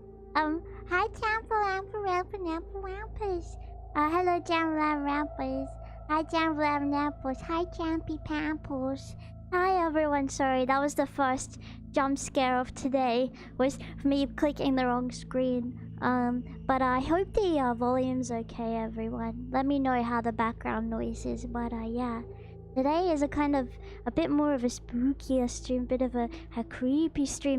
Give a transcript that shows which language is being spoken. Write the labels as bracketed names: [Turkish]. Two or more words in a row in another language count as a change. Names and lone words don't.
[English] Hi Rampers. Hello Rampers. Hi Rampers. Hi Champy Pampers. Hi everyone, sorry, that was the first jump scare of today, was me clicking the wrong screen. But I hope the volume's okay, everyone. Let me know how the background noise is, but yeah. Today is a kind of a bit more of a spookier stream, bit of a creepy stream.